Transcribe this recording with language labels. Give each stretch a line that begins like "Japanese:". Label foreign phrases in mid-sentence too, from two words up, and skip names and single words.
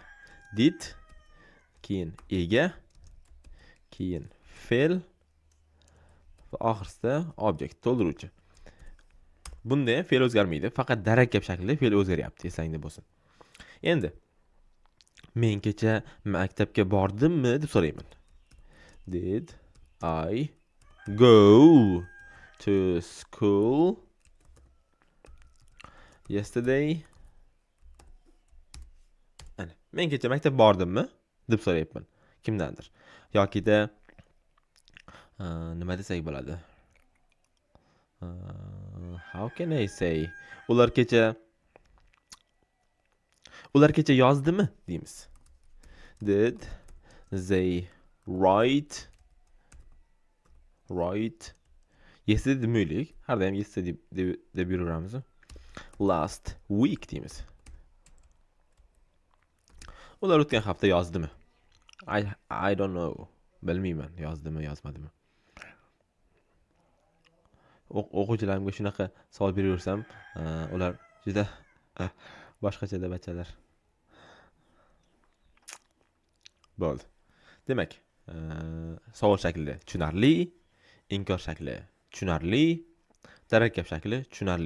Uzbek: Did, keyin ega, keyin fe'l va oxirsida object to'ldiruvchi. Bunda ham fe'l o'zgarmaydi, faqat darakkab shaklda fe'l o'zgaryapti, eslangda bo'lsin. Endi men kecha maktabga bordimmi deb so'rayman.
English: Did I go to school yesterday?
Uzbek: Ana, men kecha maktabga bordimmi deb so'rayapman kimdandir. Yoki-da nima desak bo'ladi?
English: How can I say?
Uzbek: Ular kecha yozdimi deymiz.
English: Did they write yesterday demaylik.
Uzbek: Har doim yesterday deb yuraveramiz.
English: Last week
Uzbek: deymiz. Ular o'tgan hafta yozdimi?
English: I don't know.
Uzbek: Bilmayman, yozdimi, yozmadimi. O'quvchilarimga shunaqa savol beraversam, ular juda boshqacha deb aytadilar. Bo'ldi. Demak, savol shakli tushunarli, inkor shakli tushunarli, tarakkab shakli tushunarli.